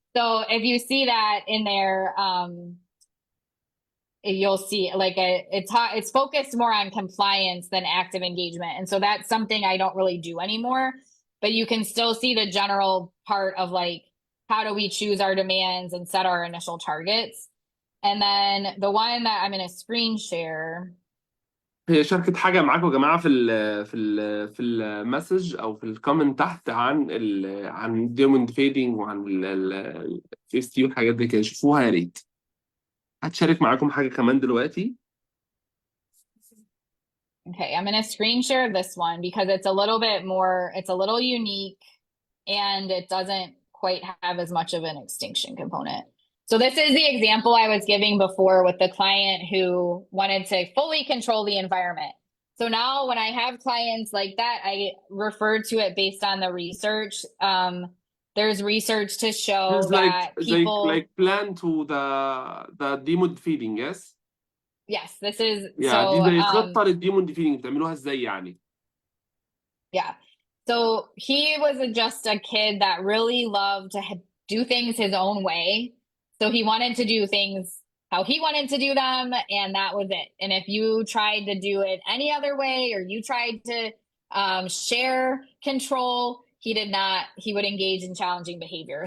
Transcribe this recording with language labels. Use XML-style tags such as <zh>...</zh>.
<en>So if you see that in there, you'll see it's focused more on compliance than active engagement. And so that's something I don't really do anymore. but you can still see the general part of like, how do we choose our demands and set our initial targets? And then the one that I'm going to screen share.</en> <ar>هي شاركت حاجة معاكم يا جماعة في المسج أو في الكومنت تحت عن الديموند فيدنج وعن ال FCT والحاجات دي كده، شوفوها يا ريت. هتشارك معاكم حاجة كمان دلوقتي.</ar> <en>Okay, I'm going to screen share this one because it's a little bit more, it's a little unique and it doesn't quite have as much of an extinction component. So this is the example I was giving before with the client who wanted to fully control the environment. So now when I have clients like that, I refer to it based on the research. There's research to show that people like plan to the demon feeding, yes? Yes, this is Yeah, so</en> <ar>دي زي خطة للديموند فيدنج بتعملوها ازاي يعني؟</ar> <en>Yeah. So he was just a kid that really loved to do things his own way. So he wanted to do things how he wanted to do them, and that was it. And if you tried to do it any other way, or you tried to share control, he would engage in challenging behavior.</en>